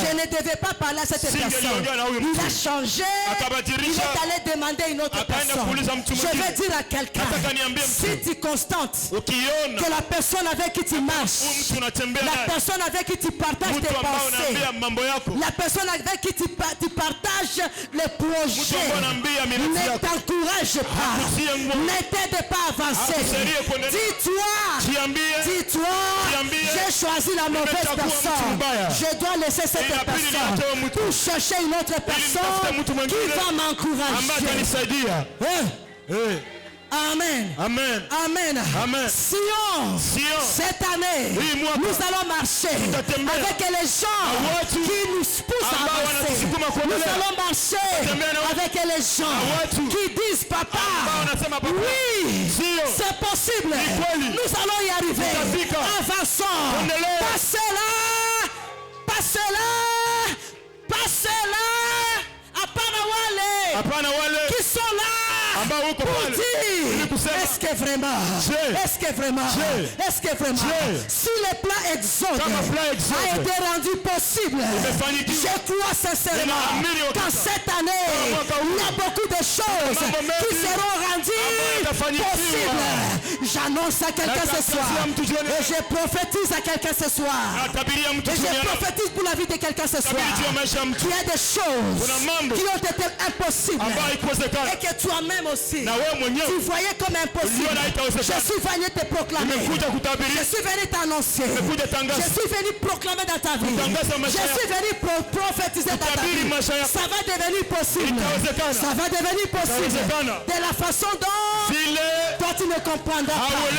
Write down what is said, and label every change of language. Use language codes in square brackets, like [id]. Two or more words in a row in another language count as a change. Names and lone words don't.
[fr] Je ne devais pas parler à cette personne. [sw] singeliongea na huyu [fr] Il a [sw] mtu. [fr] changé. Il [sw] Akabadilisha, [fr] est allé demander une autre [sw] akaenda [fr] personne. [sw] kuuliza mtu [fr] Je [sw] mwingine. [fr] vais dire à quelqu'un, [sw] Nataka niambie mtu, [fr] si tu constantes [sw] ukiona [fr] que la personne avec qui tu [sw] huyu [fr] marches, [sw] mtu unatembea [fr] la [sw] naye, [fr] personne avec qui tu partages [sw] mtu [fr] tes [sw] ambao [fr] pensées, [sw] unaambia mambo yako, [fr] la personne avec qui tu partages les [sw] mtu [fr] projets, [sw] ambao unaambia miradi [fr] ne [sw] yako, [fr] t'encourage pas, [sw] hakutie nguvu, [fr] ne t'aide pas à avancer. [sw] hakusaidie kuendelea. [fr] Dis-toi, [sw] Jiambie, [fr] dis-toi, [sw] Jiambie, [fr] j'ai choisi la mauvaise [sw] nimechagua mtu [fr] personne. [sw] mbaya. [fr] Je dois laisser cette [sw] Inabidi [fr] personne [sw] nitoe mtu [fr] pour chercher une autre [sw] nitafute [fr] personne [sw] mtu [fr] qui [sw] mwingine [fr] va [sw] ambaye [fr] m'encourager. [sw] atanisaidia. Eh, Amen. amen. Amen. Amen. [fr] Sion, Sion, cette année, [sw] hii mwaka [fr] nous allons marcher [sw] tutatembea [fr] avec les gens [sw] na watu [fr] qui nous poussent à [sw] ambao [fr] avancer. [sw] wanatusukuma [fr] Nous [sw] kuendelea. [fr] allons marcher [sw] Tutatembea na watu [fr] avec les gens [sw] na watu [fr] qui disent, papa, [sw] ambao wanasema papa, [fr] oui, [sw] sio, [fr] c'est possible. [sw] ni kweli. [fr] Nous allons y arriver. [sw] Tutafika. [fr] Avançons. [sw] Tuendelee. [fr] Passez-la. Passez-la. Passez-la. [sw] Hapana wale hapana wale [fr] qui sont là [sw] ambao uko [fr] pour [sw] pale [fr] dire, [sw] ili kusema, [fr] est-ce que vraiment, Je. est-ce que vraiment, Je. est-ce que vraiment, Je. si le plan Exode [sw] Kama plan [fr] a [sw] Exode [fr] été rendu possible, [sw] imefanikiwa, [fr] je crois sincèrement [sw] ninaamini [fr] qu'en [sw] hakika, [fr] cette année, [sw] kama mwaka huu, [fr] il y a beaucoup de choses [sw] mambo mengi [fr] qui seront [sw] ambayo [fr] rendues [sw] yatafanikiwa. [fr] possibles. J'annonce à quelqu'un ce soir, [sw] Natangazia mtu jioni, [fr] et je prophétise à quelqu'un ce soir, [sw] natabiria mtu [fr] et je [sw] jioni, [fr] prophétise pour la vie de quelqu'un ce soir, [sw] tabiri juu ya maisha ya mtu [fr] qu'il y a des choses [sw] kuna mambo [fr] qui ont été impossibles [sw] ambayo haikuwezekana [fr] et que toi-même aussi [sw] na wewe [fr] tu [sw] mwenyewe [fr] voyais comme impossible. [sw] impossible. [fr] Je suis venu te proclamer. Je suis venu t'annoncer. Je suis venu proclamer dans ta vie. Je suis venu prophétiser dans ta vie. Ça va devenir possible. Ça va devenir possible. De la façon dont toi tu ne comprendras pas.